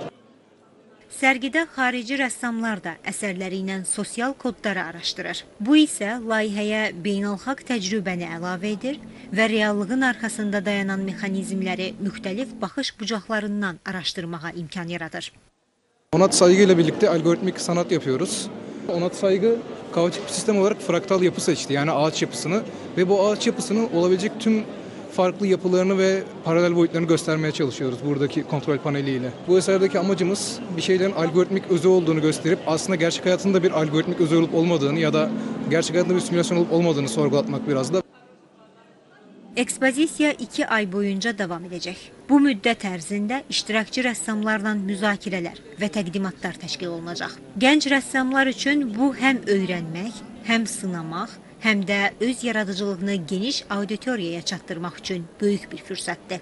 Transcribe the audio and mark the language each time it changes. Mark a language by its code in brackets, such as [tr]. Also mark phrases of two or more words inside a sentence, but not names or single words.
[az] Sərgidə xarici rəssamlar da əsərləri ilə sosial kodları araşdırır. Bu isə layihəyə beynəlxalq təcrübəni əlavə edir və reallığın arxasında dayanan mexanizmləri müxtəlif baxış bucaqlarından araşdırmağa imkan yaradır. [tr] Onat Saygı ile birlikte algoritmik sanat yapıyoruz. Onat Saygı kaotik bir sistem olarak fraktal yapı seçti, yani ağaç yapısını ve bu ağaç yapısının olabilecek tüm farklı yapılarını ve paralel boyutlarını göstermeye çalışıyoruz buradaki kontrol paneliyle. Bu eserdeki amacımız bir şeylerin algoritmik özü olduğunu gösterip aslında gerçek hayatında bir algoritmik özü olup olmadığını ya da gerçek hayatında bir simülasyon olup olmadığını sorgulatmak biraz da. [az] Ekspozisiya 2 ay boyunca davam edəcək. Bu müddət ərzində iştirakçı rəssamlarla müzakirələr və təqdimatlar təşkil olunacaq. Gənc rəssamlar üçün bu həm öyrənmək, həm sınamaq, həm də öz yaradıcılığını geniş auditoriyaya çatdırmaq üçün böyük bir fürsətdir.